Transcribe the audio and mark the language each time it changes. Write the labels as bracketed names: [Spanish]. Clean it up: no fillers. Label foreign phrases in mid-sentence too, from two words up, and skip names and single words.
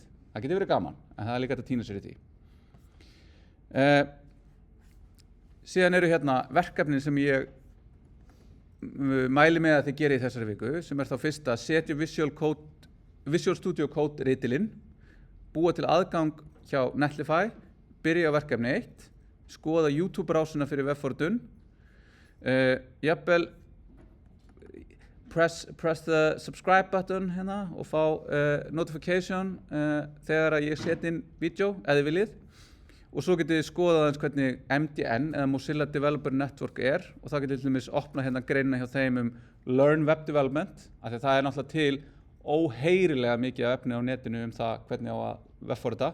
[Icelandic] Það getur verið gaman, en það líka hægt að týna sér í því. Síðan eru hérna verkefnin sem ég mæli með að þið gerið í þessari viku, sem þá fyrsta, setja Visual Studio Code ritilinn, búa til aðgang hjá Netlify, byrja á verkefni 1, skoða YouTube-rásina fyrir webforritun, jafnvel [English] press the subscribe button [Icelandic] hérna og fá notification þegar ég set inn vídeo, eða þið viljið. Og svo getið þið skoðað eins hvernig MDN eða Mozilla Developer Network og það getið til dæmis opnað hérna greinina hjá þeim Learn Web Development, af því það náttúrulega til óheyrilega mikið af efni á netinu það hvernig á að webforrita.